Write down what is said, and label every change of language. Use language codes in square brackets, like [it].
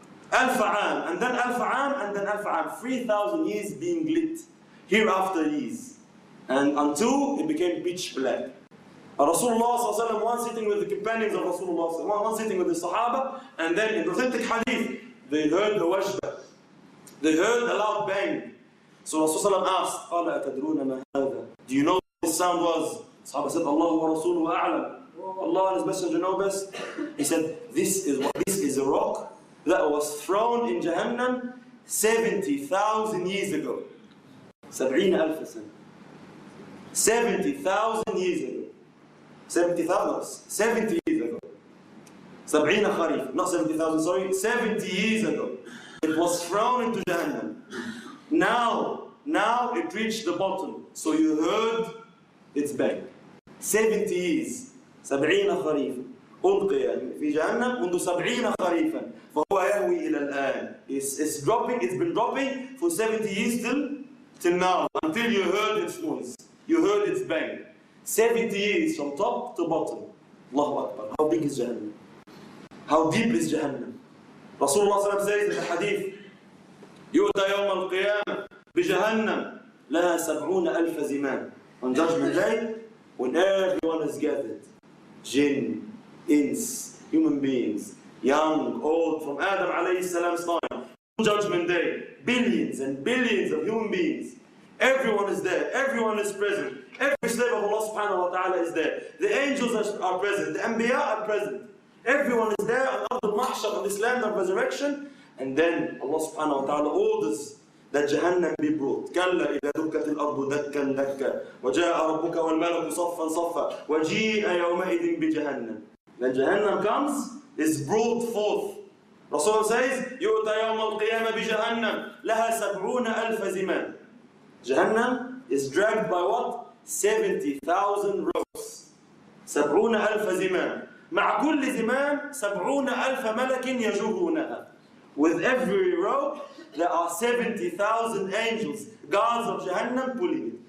[en] 1000 عام, and then 1000 عام, and then 1000 عام. 3000 years being lit, hereafter years. And until it became pitch black. Rasulullah one sitting with the companions of Rasulullah, one sitting with the Sahaba, and then in the authentic hadith, they heard the wajda. They heard a loud bang. So Rasulullah asked, [ar] قَالَ أَتَدْرُونَ مَا هَذَا? [en] Do you know what this sound was? Sahaba said, [ar] Allah wa Rasuluhu a'lam. [en] Allah and His Messenger know best. He said, this is a rock that was thrown in Jahannam 70,000 years ago. 70,000 سنة. 70,000 years ago. 70 years ago. 70 خريف. Not 70,000, sorry. 70 years ago. It was thrown into Jahannam. Now it reached the bottom. So you heard its bang. 70 years. [ar] 70 خريفا ألقي في جهنم منذ 70 خريفا فهو يهوي إلى الآن. [en] It's dropping. It's been dropping for 70 years till now, until you heard its noise. You heard its bang. 70 years from top to bottom. Allahu Akbar. How big is Jahannam? How deep is Jahannam? Rasulullah says in the hadith, [ar] يؤتى يوم القيامة بجهنم لها 70,000 زمام. [en] On Judgment Day, when everyone is gathered, jinn, ins, human beings, young, old, from Adam alayhi salam's time, Judgment Day, billions and billions of human beings. Everyone is there, everyone is present. Every slave of Allah subhanahu wa ta'ala is there. The angels are present, the anbiya are present. Everyone is there on the mahshar of this land of resurrection. And then Allah subhanahu wa ta'ala orders that Jahannam be brought. [ar] كَلَّا إِذَا دُكَّتِ الْأَرْضُ دَكًّا دَكًّا وَجَاءَ رَبُّكَ وَالْمَلَكُ صَفًّا صَفًّا وَجِيءَ يَوْمَئِذٍ بِجَهَنَّمَ. [en] Then Jahannam comes, is brought forth. Rasulullah says, [ar] يُؤْتَى يَوْمَ الْقِيَامَةِ بِجَهَنَّمَ لَهَا 70,000 زِمَامٍ. [en] Jahannam is dragged by what? 70,000 ropes. 70,000 زِمَامٍ. [ar] مع كل زمام 70,000 ملك يجرونها. [en] With every rope, there are 70,000 angels, guards of Jahannam, pulling it.